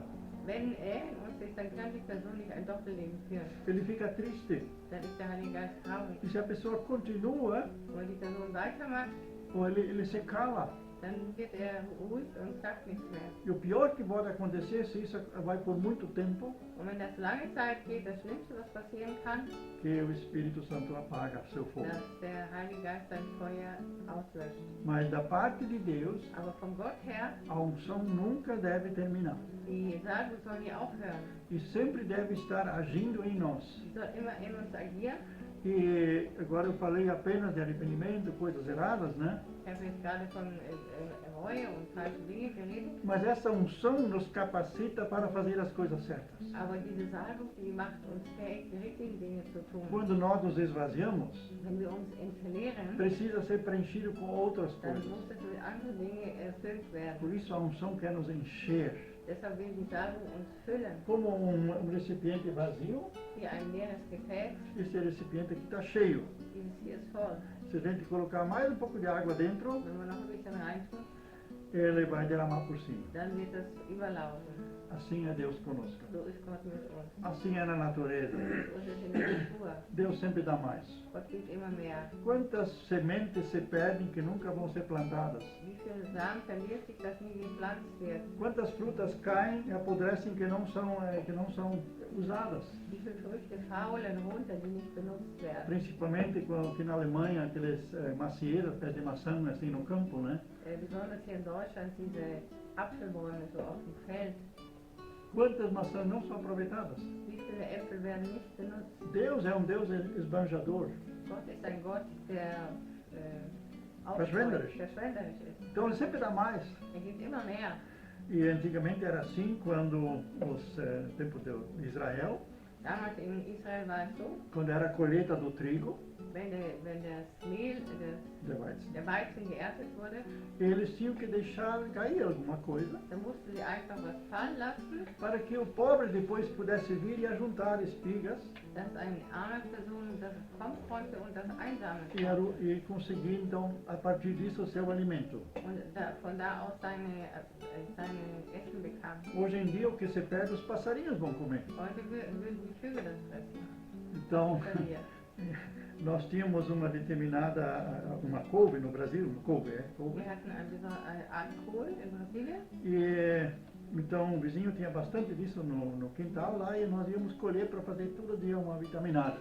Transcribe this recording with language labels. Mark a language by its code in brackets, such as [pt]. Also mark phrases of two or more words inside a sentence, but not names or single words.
[de] Wenn er in uns ist, dann kann die Person nicht ein Doppelleben führen. [pt] Ele fica triste. [de] Dann ist der Heilige Geist traurig. [pt] E se a pessoa continua, [de] Wenn die Person weitermacht, [pt] ou ele se cala. [de] dann wird er ruhig und sagt nichts mehr. [pt] E o pior que pode acontecer, se isso vai por muito tempo, [de] Und wenn das lange Zeit geht, das Schlimmste, was passieren kann, [pt] que o Espírito Santo apaga seu fogo. [de] dass der Heilige Geist sein Feuer auslöscht. [pt] Mas da parte de Deus, [de] Aber von Gott her, [pt] a unção nunca deve terminar. [de] die Salbung soll nie aufhören. [pt] E sempre deve estar agindo em nós. [de] Sie soll immer in uns agieren. [pt] E agora eu falei apenas de arrependimento, coisas erradas, né? [de] Ich habe jetzt gerade von Reue und falsche Dinge geredet. [pt] Mas essa unção nos capacita para fazer as coisas certas. [de] Aber Aber diese Salbung, die macht uns fähig, die richtigen Dinge zu tun. [pt] Quando nós nos esvaziamos, [de] Wenn wir uns entleeren, [pt] precisa ser preenchido com outras [de] dann [pt] coisas. [de] muss es mit anderen Dingen erfüllt werden. [pt] Por isso a unção quer nos encher. [de] Deshalb will die Salbung uns füllen. [pt] Como um recipiente vazio, [de] Wie ein leeres Gefäß, [pt] esse recipiente aqui está cheio. [de] dieses hier ist voll. [pt] Se a gente colocar mais um pouco de água dentro, [de] Wenn wir noch ein bisschen reintun, [pt] ele vai derramar por cima. [de] dann wird das überlaufen. [pt] Assim é Deus conosco. [de] So ist Gott mit uns. [pt] Assim é na natureza. [de] So ist es in der Natur. [pt] Deus sempre dá mais. [de] Gott gibt immer mehr. [pt] Quantas sementes se perdem que nunca vão ser plantadas? [de] Wie viel Samen verliert sich, das nie gepflanzt wird? [pt] Quantas frutas caem e apodrecem que não são usadas? [de] Wie viele Früchte faulen runter, die nicht benutzt werden? [pt] Principalmente aqui na Alemanha, aqueles macieiros, pés de maçã assim no campo, né? [de] Besonders hier in Deutschland diese Apfelbäume so auf dem Feld. [pt] Quantas maçãs não são aproveitadas? [de] Wie viele Äpfel werden nicht benutzt? [pt] Deus é um Deus esbanjador. [de] Gott ist ein Gott, der Verschwenderisch. verschwenderisch ist. [pt] Então ele sempre dá mais. [de] Gibt immer mehr. [pt] E antigamente era assim quando os tempos de Israel, [de] Damals in Israel war es so, [pt] quando era a colheita do trigo, [de] wenn das Mehl, der Weizen geerntet wurde, [pt] eles tinham que deixar cair alguma coisa [de] dann mussten sie einfach was fallen lassen, [pt] para que o pobre depois pudesse vir e ajuntar espigas [de] dass eine arme Person das kommen konnte und das einsammeln konnte. [pt] e conseguir então a partir disso o seu alimento. [de] Und von da aus seine Essen bekam. [pt] Hoje em dia o que se perde os passarinhos vão comer. [de] Heute würden die Vögel das fressen. [pt] Então [de] Verliert. [pt] nós tínhamos uma determinada uma couve no Brasil, couve. [de] Wir hatten eine Art Kohl in Brasilien. [pt] E então o vizinho tinha bastante disso no quintal lá e nós íamos colher para fazer todo dia uma vitaminada.